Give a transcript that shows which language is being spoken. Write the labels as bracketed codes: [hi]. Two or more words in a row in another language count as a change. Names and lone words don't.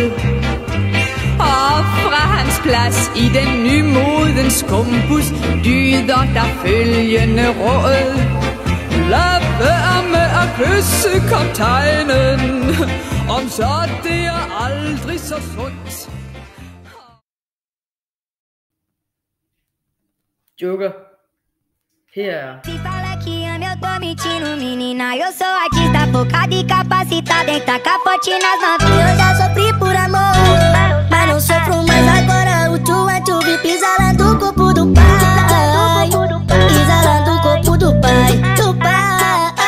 [da] Og fra hans plads i den nymodens skumbus lyder der følgende råd: lad være med at kysse kaptajnen, om så det er aldrig så sundt. Joker. Her er... [pt] Se fala que ama, eu tô mentindo, menina. Eu sou artista focada e capacitada em tacar pote nas novinhas. Eu já sofri por amor, mas não sofro mais agora. O tchu pisa lá do corpo do pai, pisa lá do corpo do pai, do pai.